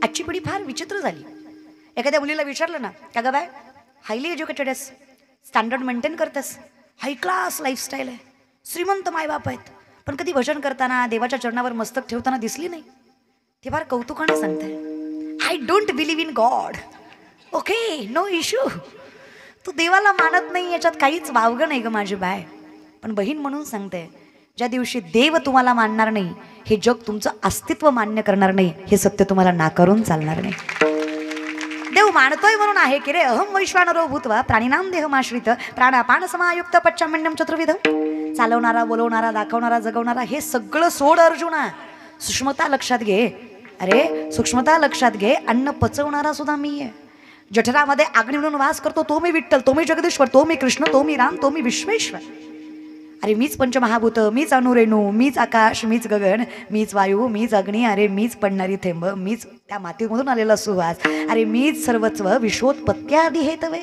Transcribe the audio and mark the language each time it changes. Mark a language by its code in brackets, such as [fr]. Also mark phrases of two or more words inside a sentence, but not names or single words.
[mr] आजची पिढी फार विचित्र झाली. एखाद्या मुलीला विचारलं ना का ग बाय [en] highly educated [mr] आहेस, [en] standard maintain [mr] करतेस, [en] high class lifestyle [mr] आहे, श्रीमंत मायबाप आहेत, पण कधी भजन करताना देवाच्या चरणावर मस्तक ठेवताना दिसली नाही. ते फार कौतुकाने सांगते [en] I don't believe in God. OK no issue, [mr] तू देवाला मानत नाही याच्यात काहीच वावगं नाही ग माझी बाय. पण बहीण म्हणून सांगते ज्या दिवशी देव तुम्हाला मानणार नाही, हे जग तुमचं अस्तित्व मान्य करणार नाही, हे सत्य तुम्हाला नाकारून चालणार नाही. देव मानतोय म्हणून आहे की रे [sa] अहम वैश्वानरो भूत्वा प्राणीनाम देहमाश्रित प्राणापान समायुक्त पच्चामण्यम चतुर्विध. [mr] चालवणारा, बोलवणारा, दाखवणारा, जगवणारा हे सगळं सोड अर्जुना. सूक्ष्मता लक्षात घे, अरे सूक्ष्मता लक्षात घे, अन्न पचवणारा सुद्धा मी आहे. जठरामध्ये अग्नी म्हणून वास करतो तो मी विठ्ठल, तो मी जगदीश्वर, तो मी कृष्ण, तो मी राम, तो मी विश्वेश्वर. अरे मीच पंचमहाभूत, मीच अणुरेणू, मीच आकाश, मीच गगन, मीच वायू, मीच अग्नी, अरे मीच पडणारी थेंब, मीच त्या मातीमधून आलेला सुवास, अरे मीच सर्वस्व [sa] विश्वोत्पत्त्यादी हेतवे.